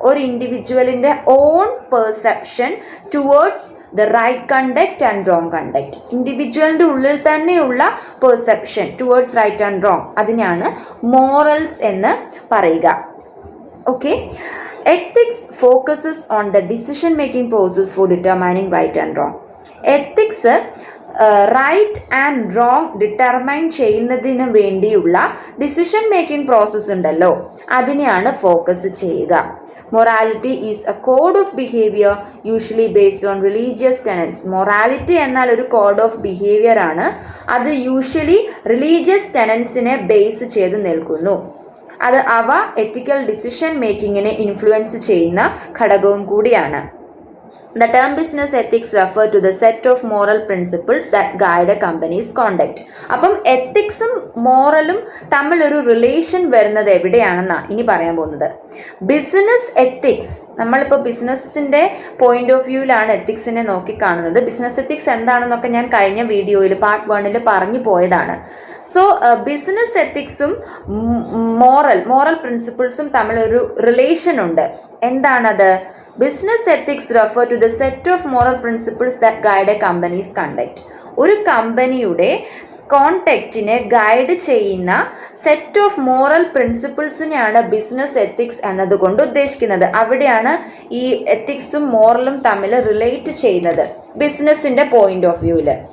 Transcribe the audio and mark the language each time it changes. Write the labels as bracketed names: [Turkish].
[English] ഒരു ഇൻഡിവിജ്വലിൻ്റെ own perception towards the right conduct and wrong conduct. [Malayalam] ഇൻഡിവിജ്വലിൻ്റെ ഉള്ളിൽ തന്നെയുള്ള perception towards right and wrong, അതിനാണ് morals എന്ന് പറയുക. [English] Okay, ethics focuses on the decision making process for determining right and wrong. [Malayalam] ethics right and wrong determine ചെയ്യുന്നതിന് വേണ്ടിയുള്ള decision making process ഉണ്ടല്ലോ, അതിനെയാണ് focus ചെയ്യുക. [English] Morality is a code of behaviour usually based on religious tenets. [Malayalam] Morality എന്നാൽ ഒരു code of behaviour ആണ്. അത് usually religious ടെനൻസിനെ base ചെയ്ത് നിൽക്കുന്നു. അവ എത്തിക്കൽ ഡിസിഷൻ മേക്കിങ്ങിനെ ഇൻഫ്ലുവൻസ് ചെയ്യുന്ന ഘടകവും കൂടിയാണ്. [English] The term business ethics refer to the set of moral principles that guide a company's conduct. [Malayalam] അപ്പം എത്തിക്സും മോറലും തമ്മിൽ ഒരു റിലേഷൻ വരുന്നത് എവിടെയാണെന്നാണ് ഇനി പറയാൻ പോകുന്നത്. ബിസിനസ് എത്തിക്സ്, നമ്മളിപ്പോൾ ബിസിനസ്സിൻ്റെ പോയിന്റ് ഓഫ് വ്യൂവിലാണ് എത്തിക്സിനെ നോക്കിക്കാണുന്നത്. ബിസിനസ് എത്തിക്സ് എന്താണെന്നൊക്കെ ഞാൻ കഴിഞ്ഞ വീഡിയോയിൽ പാർട്ട് 1 പറഞ്ഞു പോയതാണ്. സോ ബിസിനസ് എത്തിക്സും മോറൽ പ്രിൻസിപ്പിൾസും തമ്മിലൊരു റിലേഷൻ ഉണ്ട്. എന്താണത്? [English] Business ethics refer to the set of moral principles that guide a company's conduct. [Malayalam] ഒരു കമ്പനിയുടെ കോണ്ടക്റ്റിനെ ഗൈഡ് ചെയ്യുന്ന set of moral പ്രിൻസിപ്പിൾസിനെയാണ് business ethics എന്നതുകൊണ്ട് ഉദ്ദേശിക്കുന്നത്. അവിടെയാണ് ഈ എത്തിക്സും മോറലും തമ്മിൽ റിലേറ്റ് ചെയ്യുന്നത് ബിസിനസിൻ്റെ പോയിന്റ് ഓഫ് വ്യൂവിൽ.